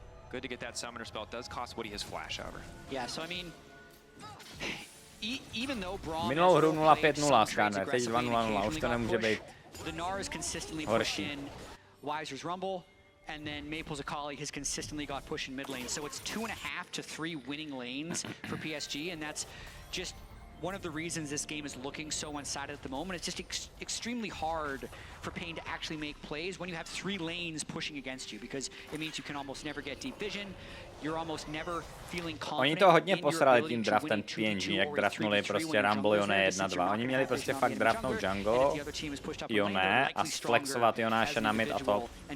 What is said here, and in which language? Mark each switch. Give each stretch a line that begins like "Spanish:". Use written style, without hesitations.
English: Good to get that summoner spell. It does cost Woody his flash, however. Yeah, so I mean, even though Braum
Czech: Minulou hru 0-5-0 Skarner, teď 2-0-0, už to nemůže být
English: the Nars consistently push in Wiser's Rumble, and then Maple's Akali has consistently got push in mid lane. So it's 2.5 to 3 winning lanes for PSG, and that's just one of the reasons this game is looking so one-sided at the moment. It's just extremely hard for Pain to actually make plays when you have 3 lanes pushing against you, because it means you can almost never get deep vision. You're almost never feeling confident.
Czech: Oni to hodně posrali tím draftem PNG, jak draftnuli prostě Rumble Yone 1-2. Oni měli prostě fakt draftnout jungle, Yone a flexovat Jonáše na mid a top.